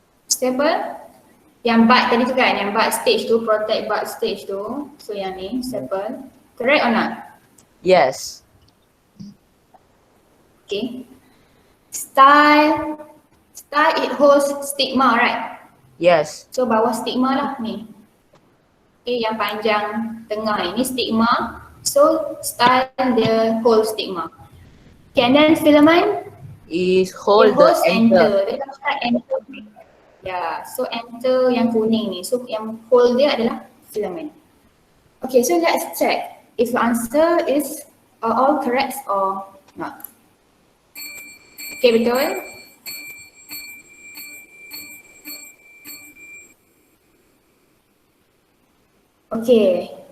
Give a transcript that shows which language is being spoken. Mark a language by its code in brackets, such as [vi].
[ms] Sepal. Yang bud tadi tu kan, yang bud stage tu, protect bud stage tu. [en] So yang ni, sepal. Correct or not? Yes. Okay. Style. Style it holds stigma, right? Yes. [ms] So bawah stigma lah ni. Okay, yang panjang tengah ini stigma. [en] So style dia hold stigma. Okay, and then filament. Is It hold the holds enter. [ms] enter. Dia cakap enter. Ya, so enter yang kuning ni. So yang hold dia adalah filament. [en] Okay, so let's check if your answer is all correct or not. Okay, betul? Okay.